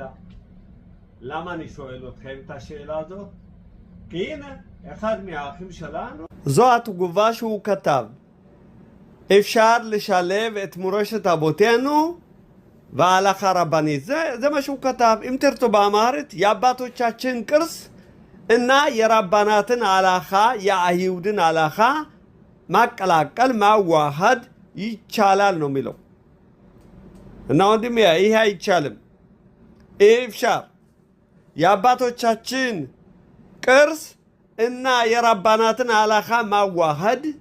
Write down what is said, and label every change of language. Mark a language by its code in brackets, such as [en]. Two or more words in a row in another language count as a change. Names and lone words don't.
[he] למה אני שואל אתכם את השאלה הזאת? כי הנה, אחד מהאחים שלנו, זו התגובה שהוא כתב. אפשר לשלב את מורשת אבותינו וההלכה הרבנית. זה מה שהוא כתב. אם תרצו באמהרית, [am] የአባቶቻችን ቅርስ እና የራባናትን አላኻ የአይሁድን አላኻ ማቀላቀል ማዋሃድ ይቻላል ነው የሚለው። እና ወንድሜ ይሄ አይቻልም። ኢፍሻር የአባቶቻችን ቅርስ እና የራባናትን አላኻ ማዋሃድ